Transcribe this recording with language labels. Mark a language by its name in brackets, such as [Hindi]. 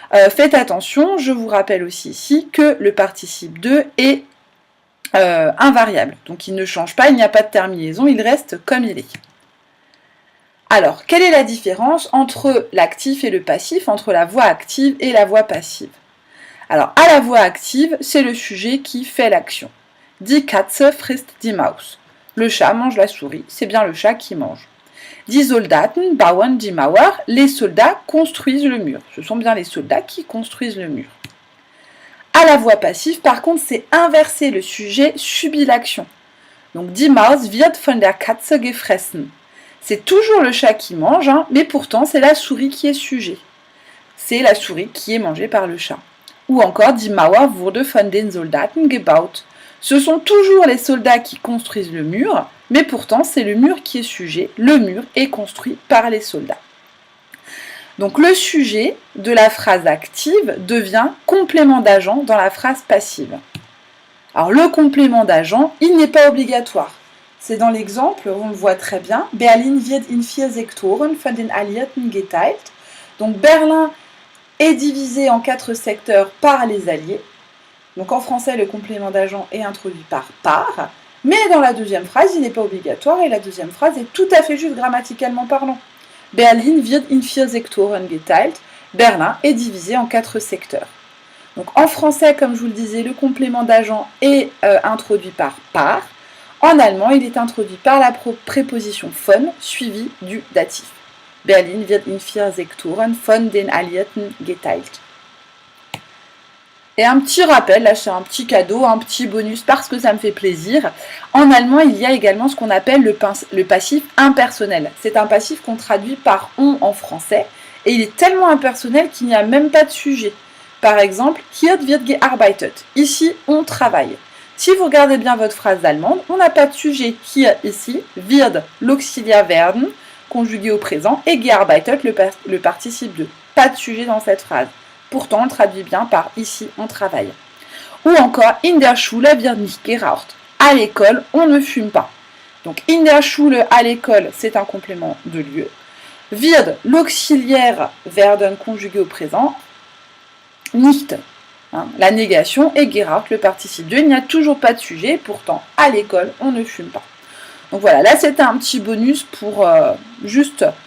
[French] Faites attention, je vous rappelle aussi ici que le participe de est invariable. Donc il ne change pas, il n'y a pas de terminaison, il reste comme il est. Alors, quelle est la différence entre l'actif et le passif, entre la voix active et la voix passive? Alors, à la voix active, c'est le sujet qui fait l'action. [German] Die Katze frisst die Maus. [French] Le chat mange la souris, c'est bien le chat qui mange. [German] Die Soldaten bauen die Mauer, [French] les soldats construisent le mur. Ce sont bien les soldats qui construisent le mur. À la voix passive, par contre, c'est inversé, le sujet subit l'action. Donc, [German] die Maus wird von der Katze gefressen. [French] C'est toujours le chat qui mange, mais pourtant, c'est la souris qui est sujet. C'est la souris qui est mangée par le chat. Ou encore, [German] die Mauer wurde von den Soldaten gebaut. [French] Ce sont toujours les soldats qui construisent le mur, mais pourtant c'est le mur qui est sujet, le mur est construit par les soldats. Donc le sujet de la phrase active devient complément d'agent dans la phrase passive. Alors le complément d'agent, il n'est pas obligatoire. C'est dans l'exemple, on le voit très bien, [German] Berlin wird in 4 Sektoren von den Alliierten geteilt. [French] Donc Berlin est divisé en 4 secteurs par les Alliés. Donc en français, le complément d'agent est introduit par, mais dans la deuxième phrase, il n'est pas obligatoire et la deuxième phrase est tout à fait juste grammaticalement parlant. [German] Berlin wird in 4 Sektoren geteilt. [French] Berlin est divisé en 4 secteurs. Donc en français, comme je vous le disais, le complément d'agent est introduit par. En allemand, il est introduit par la préposition von suivie du datif. [German] Berlin wird in 4 Sektoren von den Alliierten geteilt. [French] Et un petit rappel, là c'est un petit cadeau, un petit bonus parce que ça me fait plaisir. En allemand, il y a également ce qu'on appelle le passif impersonnel. C'est un passif qu'on traduit par on en français et il est tellement impersonnel qu'il n'y a même pas de sujet. Par exemple, [German] hier wird gearbeitet. [French] Ici, on travaille. Si vous regardez bien votre phrase allemande, on n'a pas de sujet. Hier, ici, wird, l'auxiliaire werden, conjugué au présent, et gearbeitet, le participe de. Pas de sujet dans cette phrase. Pourtant, on le traduit bien par ici, on travaille. Ou encore, [German] in der Schule wird nicht geraucht. [French] À l'école, on ne fume pas. Donc, [German] in der Schule, [French] à l'école, c'est un complément de lieu. Wird, l'auxiliaire werden conjugué au présent. Nicht, la négation. Et geraucht, le participe de. Il n'y a toujours pas de sujet. Pourtant, à l'école, on ne fume pas. Donc voilà, là, c'était un petit bonus pour juste...